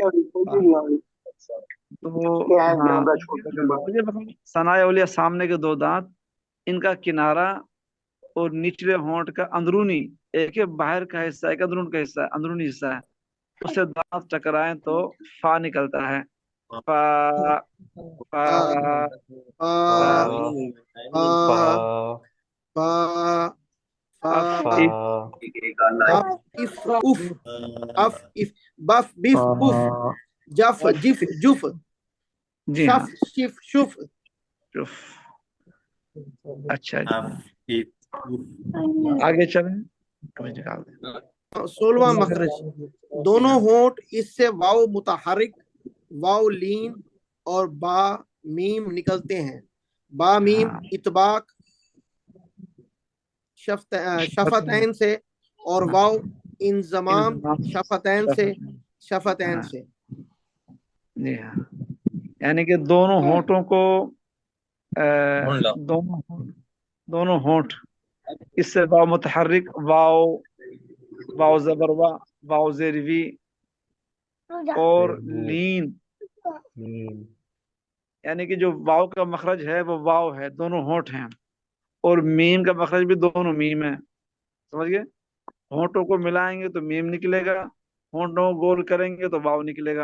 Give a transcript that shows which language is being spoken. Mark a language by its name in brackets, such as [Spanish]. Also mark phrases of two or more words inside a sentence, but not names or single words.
[Hindi] तो हाँ, तो ये मतलब सनाया उलिया सामने के दो दांत, इनका किनारा और निचले होंठ का अंदरूनी, एक है बाहर का हिस्सा, एक अंदरून का हिस्सा, अंदरूनी हिस्सा है, उससे दांत टकराएं तो फा निकलता है। फा फा फा फा फा फा फा फा फा अफ इफ उफ, अफ इफ बफ बिफ बुफ, जफ जिफ जुफ, जी हाँ, शफ शिफ शुफ। अच्छा जी, आगे चलें, कमेंट निकाल दें। 16वां मखरज, दोनों होंठ इससे वाव मुतहरिक, वाव लीन और बा मीम निकलते हैं। बा मीम हाँ इतबाक शफतैन से और वाव इंजमाम इंजमाम शफतैन से, शफतैन हाँ से। जी हाँ, यानी कि दोनों होंठों को दोनों होंठ इससे वाव मुतहर्रिक, वाव वाव जबर वा, वाव जेरवी और लीन, मीम यानी कि जो वाव का मखरज है वो वाव है, दोनों होंठ हैं, और मीम का मखरज भी दोनों मीम है। समझ गए? होंठों को मिलाएंगे तो मीम निकलेगा, होंठों को गोल करेंगे तो वाव निकलेगा।